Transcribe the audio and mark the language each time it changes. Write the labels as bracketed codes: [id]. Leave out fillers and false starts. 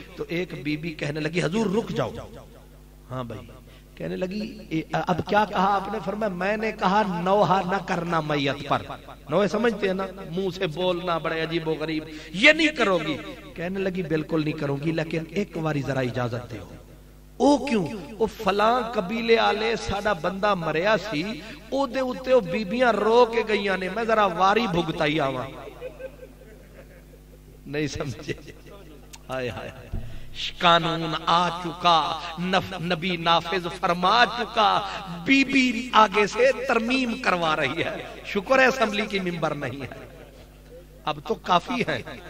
[ur] تو ایک be be کہنے لگی حضور رک جاؤ. ہاں بھائی, کہنے لگی اب کیا کہا آپ نے؟ فرمایا میں نے کہا نوحہ نہ کرنا میت پر. نوحہ سمجھتے ہیں نا, منہ سے بولنا بڑے عجیب و غریب, یہ نہیں کرو گی. کہنے لگی بالکل نہیں کروں گی, لیکن ایک باری ذرا اجازت دے. [pa] او کیوں؟ او فلاں قبیلے آلے ساڑا بندہ مریا سی, او دے اتے او بیبیاں رو کے گئیاں نے, میں ذرا واری بھگتائی آواں. [ur] نہیں سمجھے؟ ہائے ہائے, قانون آ چکا, نبی نافذ فرما چکا, بی بی آگے سے ترمیم کروا رہی ہے. شکر ہے اسمبلی کی ممبر نہیں ہے, اب تو کافی ہے.